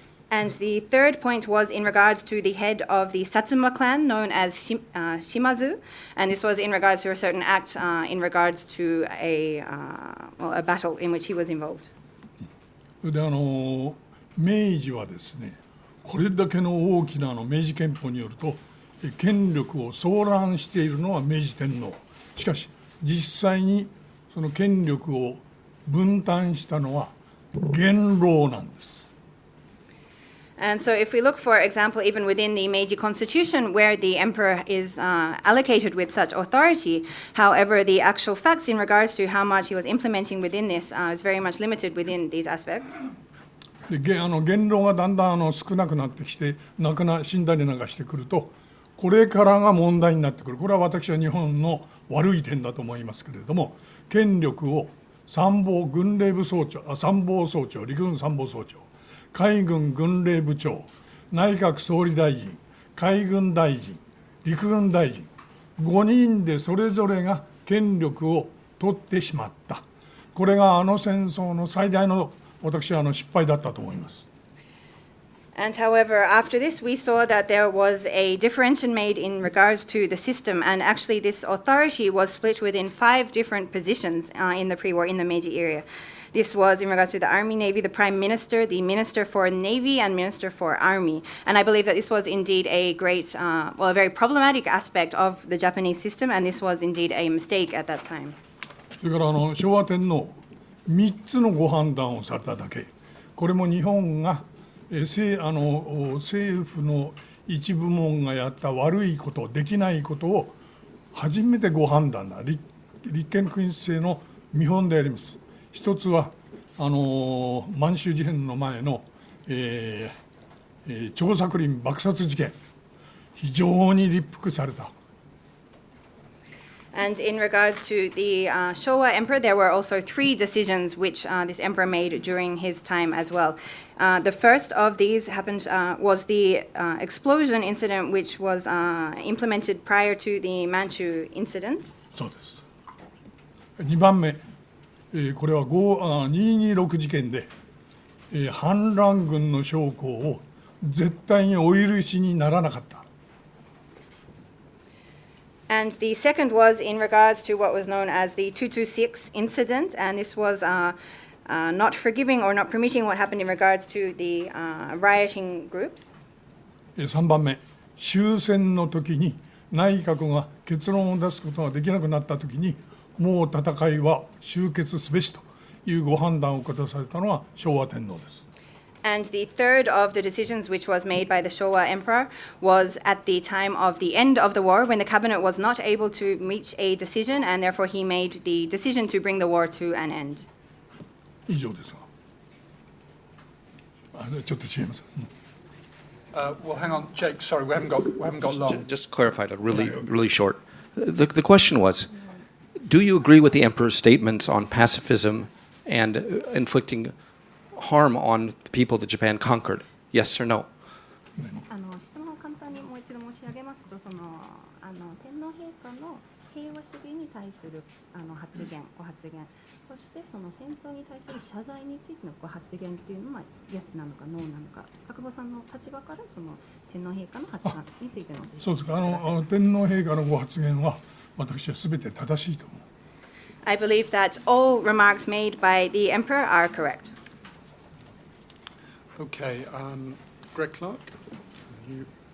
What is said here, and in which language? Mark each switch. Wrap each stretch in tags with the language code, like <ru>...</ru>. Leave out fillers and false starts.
<en>And the third point was in regards to the head of the Satsuma clan known as Shimazu, and this was in regards to a certain act in regards to a battle in which he was involved.</en> <ja>それで明治はですね、これだけの大きな明治憲法によると権力を総覧しているのは明治天皇。しかし実際にその権力を分担したのは元老なんです。</ja> <en>And so if we look, for example, even within the Meiji Constitution, where the emperor is allocated with such authority, however, the actual facts in regards to how much he was implementing within this is very much limited within these aspects.</en> <ja>で言論がだんだん少なくなってきて死んだりなんかしてくると、これからが問題になってくる。これは私は日本の悪い点だと思いますけれども、権力を軍令部総長、参謀総長、陸軍参謀総長、海軍軍令部長、内閣総理大臣、海軍大臣、陸軍大臣、5人でそれぞれが権力を取ってしまった。これが戦争の最大の私は失敗だったと思います。</ja> <en>And however, after this, we saw that there was a differentiation made in regards to the system, and actually this authority was split within 5 different positions in the pre-war, in the Meiji area. This was in regards to the Army, Navy, the Prime Minister, the Minister for Navy, and Minister for Army. And I believe that this was indeed a great, a very problematic aspect of the Japanese system, and this was indeed a mistake at that time.</en> <ja>それから昭和天皇、3つのご判断をされただけ。これも日本が政府の一部門がやった悪いこと、できないことを初めてご判断だ。立憲君主制の見本であります。一つは満州事変の前の、張作霖爆殺事件、非常に立腹された。</ja> <en>And in regards to the Showa emperor, there were also 3 decisions which this emperor made during his time as well. The first of these was the explosion incident, which was implemented prior to the Manchu incident.</en> <ja>そうです。 2番目、これは226事件で、反乱軍の将校を絶対にお許しにならなかった。</ja> <en>And the second was in regards to what was known as the 226 incident, and this was not forgiving or not permitting what happened in regards to the rioting groups.</en> <ja>3番目、終戦の時に内閣が結論を出すことができなくなった時に、もう戦いは終結すべしというご判断を下されたのは昭和天皇です。 And the third of the decisions which was made by the Showa emperor was at the time of the end of the war, when the cabinet was not able to reach a decision, and therefore he made the decision to bring the war to an end. 以上ですが、ちょっと違います。</ja> <en>Well, hang on, Jake. Sorry, we haven't got long. Just clarified it really short. The question was, do you agree with the emperor's statements on pacifism and inflicting harm on the people that Japan conquered? Yes or no?</en> <ja>質問を簡単にもう一度申し上げますと、天皇陛下の平和主義に対するご発言、そしてその戦争に対する謝罪についてのご発言というのはイエスなのかノーなのか、田久保さんの立場からその天皇陛下の発言についてのそうですか。天皇陛下のご発言は私はすべて正しいと思う。</ja> <en>I believe that all remarks made by the emperor are correct. Okay, Greg Clark. You.</en>